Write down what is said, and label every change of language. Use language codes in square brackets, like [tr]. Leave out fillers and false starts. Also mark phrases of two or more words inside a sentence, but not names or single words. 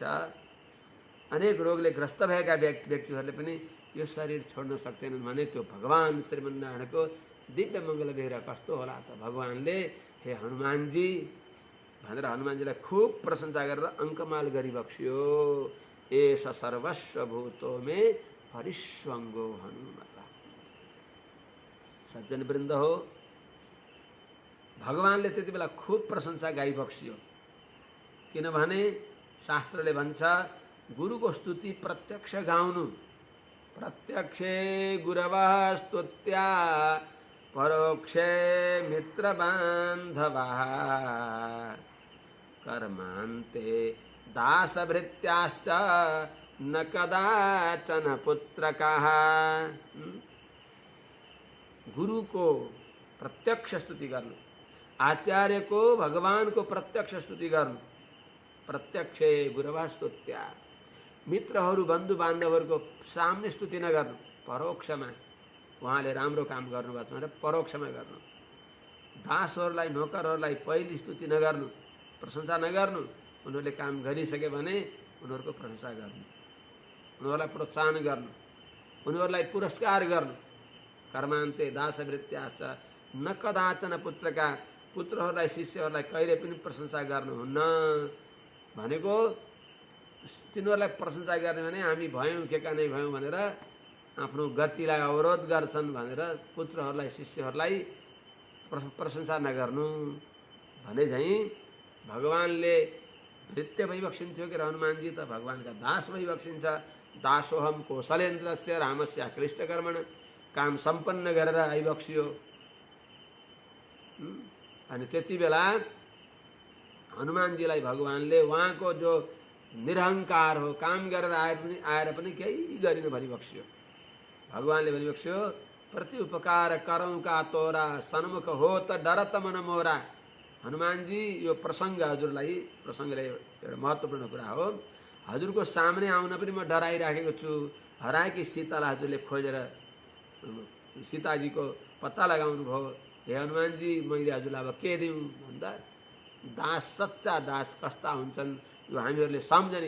[ne] अनेक रोगले ग्रस्त भएका व्यक्तिहरूले पनि यो शरीर छोड्न सक्दैनन् भने त्यो भगवान श्रीमन्नारायणको दिव्य मङ्गल विग्रह कस्तो होला त। भगवानले हे हनुमानजी भनेर हनुमानजीलाई खुब प्रशंसा गरेर अङ्कमाल गरिबक्स्यो। [sa] एष सर्वस्व भूतो मे परिस्वङ्गो हनुमता। [ne] सज्जन वृन्द हो, भगवानले त्यति बेला खुब प्रशंसा गाइबक्स्यो। किनभने शास्त्रले भन्छ गुरुको स्तुति प्रत्यक्ष गाउनु। [sa] प्रत्यक्षे गुरवः स्तुत्या परोक्षे मित्रबान्धवः कर्मान्ते दासभृत्याश्च न कदाचन पुत्रकाः। [ne] गुरुको प्रत्यक्ष स्तुति गर्नु, आचार्यको भगवानको प्रत्यक्ष स्तुति गर्नु। [sa] प्रत्यक्षे गुरवः स्तुत्या, [ne] मित्रहरू बन्धु बान्धवहरूको सामने स्तुति नगर्नु, परोक्षमा उहाँले राम्रो काम गर्नुभएको छ भनेर परोक्षमा गर्नु। दासहरूलाई, नोकरहरूलाई पहिले स्तुति नगर्नु, प्रशंसा नगर्नु। उनीहरूले काम गरिसके भने उनीहरूको प्रशंसा गर्नु, उनीहरूलाई प्रोत्साहन गर्नु, उनीहरूलाई पुरस्कार गर्नु। [sa] कर्मान्ते दासवृत्याश्च न कदाचन पुत्रका, पुत्रहरूलाई, [ne] शिष्यहरूलाई कहिले पनि प्रशंसा गर्नुहुन्न। भनेको तिनीहरूलाई प्रशंसा गर्ने भने हामी भयौँ के का नै भयौँ भनेर आफ्नो गतिलाई अवरोध गर्छन् भनेर पुत्रहरूलाई, शिष्यहरूलाई प्रशंसा नगर्नु भने झैँ भगवानले भृत्य भइबक्सिन्थ्यो कि हनुमानजी त भगवानका दास भइबक्सिन्छ। [sa] दासोहम कौशलेन्द्रस्य रामस्य अक्लिष्टकर्मण, [ne] काम सम्पन्न गरेर आइबक्सियो। अनि त्यति बेला हनुमानजीलाई भगवानले उहाँको जो निरहङ्कार हो, काम गरेर आएर पनि केही गरिन भनिबक्स्यो। भगवानले भनिबक्स्यो [awa] प्रति उपकार करौँ का तोरा, सन्मुख हो त डरत मन मोरा। [ne] हनुमानजी, यो प्रसङ्ग हजुरलाई, प्रसङ्गले एउटा महत्त्वपूर्ण कुरा हो। हजुरको सामने आउन पनि म डराइराखेको छु। हराएकी सीतालाई हजुरले खोजेर सीताजीको पत्ता लगाउनु भयो। हे हनुमानजी, मैले हजुरलाई अब के दिउँ भन्दा दास, सच्चा दास कस्ता हुन्छन् यो हामीहरूले सम्झने।